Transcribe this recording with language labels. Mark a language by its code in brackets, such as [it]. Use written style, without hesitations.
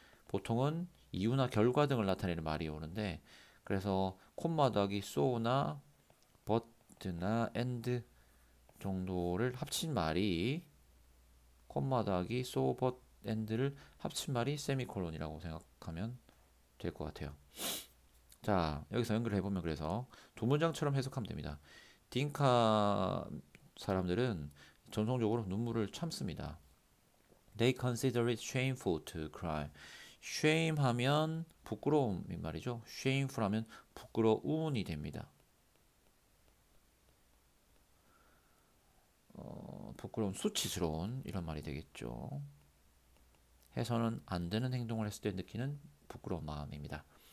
[ko] 보통은 이유나 결과 등을 나타내는 말이 오는데 그래서 콤마 더하기 so나 but나 and 정도를 합친 말이 콤마 더하기 so, but, and를 합친 말이 세미콜론이라고 생각하면 될 것 같아요. 자, 여기서 연결해 보면 그래서 두 문장처럼 해석하면 됩니다. 딩카 사람들은 전통적으로 눈물을 참습니다. [en] They consider it shameful to cry. [ko] shame 하면 부끄러움인 말이죠. shameful 하면 부끄러운이 됩니다. 부끄러운, 수치스러운 이런 말이 되겠죠. 해서는 안 되는 행동을 했을 때 느끼는 부끄러운 마음입니다.